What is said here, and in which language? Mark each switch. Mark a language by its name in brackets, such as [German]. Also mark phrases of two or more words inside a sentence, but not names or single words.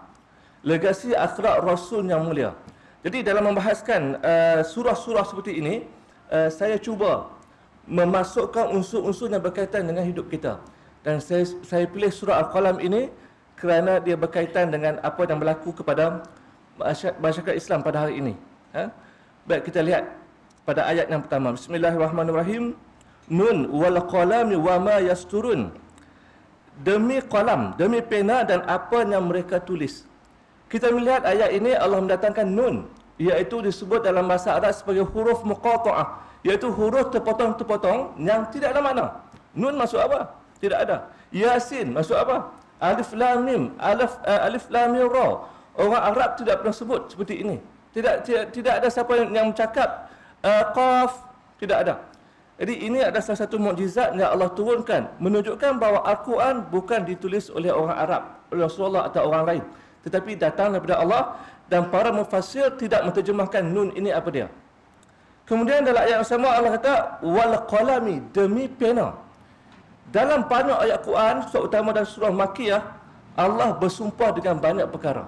[Malay] Legasi akhlak Rasul yang mulia. Jadi dalam membahaskan surah-surah seperti ini, saya cuba memasukkan unsur-unsur yang berkaitan dengan hidup kita. Dan saya pilih surah Al-Qalam ini kerana dia berkaitan dengan apa yang berlaku kepada masyarakat Islam pada hari ini. Baik, kita lihat pada ayat yang pertama. [Arabic] بسم الله الرحمن الرحيم. ن والقلم وما يسطرون. [Malay] Demi qalam, demi pena dan apa yang mereka tulis. Kita melihat ayat ini Allah mendatangkan nun, iaitu disebut dalam bahasa Arab sebagai huruf muqata'ah, iaitu huruf terpotong-terpotong yang tidak ada makna. Nun masuk apa? Tidak ada. Yasin masuk apa? [Arabic] ألف لام ميم ألف لام ميم را. Orang Arab tidak pernah sebut seperti ini. [Malay] Tidak ada siapa yang bercakap qaf, tidak ada. Jadi ini adalah salah satu mukjizat yang Allah turunkan, menunjukkan bahawa Al-Quran bukan ditulis oleh orang Arab, oleh Rasulullah atau orang lain, tetapi datang daripada Allah, dan para mufassir tidak menterjemahkan nun ini apa dia. Kemudian dalam ayat yang sama Allah kata [Arabic] والقلم, [Malay] demi pena. Dalam banyak ayat Quran, terutama dalam surah Makkiyah, Allah bersumpah dengan banyak perkara.